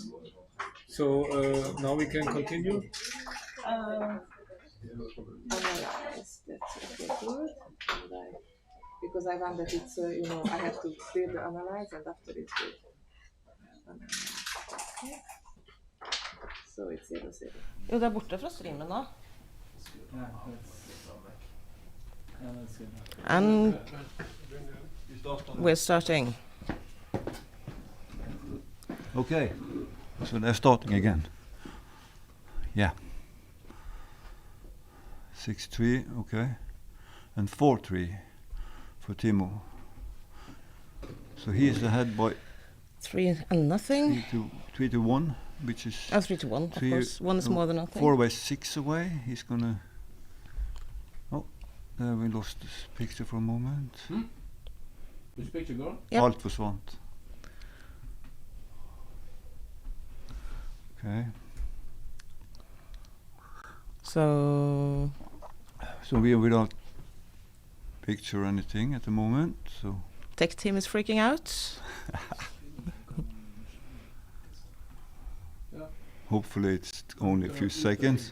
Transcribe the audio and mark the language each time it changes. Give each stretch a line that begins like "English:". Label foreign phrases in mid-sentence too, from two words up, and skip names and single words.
English: So now we can continue. Analyze. That's okay. Good. And because I want that it's you know, I have to clear the analyze, and after it's good. Okay. So it's 0-0.
Norwegian: Jo, det er borte fra streamen nå.
English: And we're starting. Okay, so they're starting again. Yeah. 6-3, okay. And 4-3 for Timo. So he is ahead by 3-0. 3-1, which is 3-1, of course. One is more than nothing. 4 away, 6 away. He's gonna. Oh, we lost this picture for a moment. Which picture gone? Yep.
Norwegian: Alt forsvant.
English: Okay. So we are without picture or anything at the moment. So tech team is freaking out. hopefully it's only a few seconds.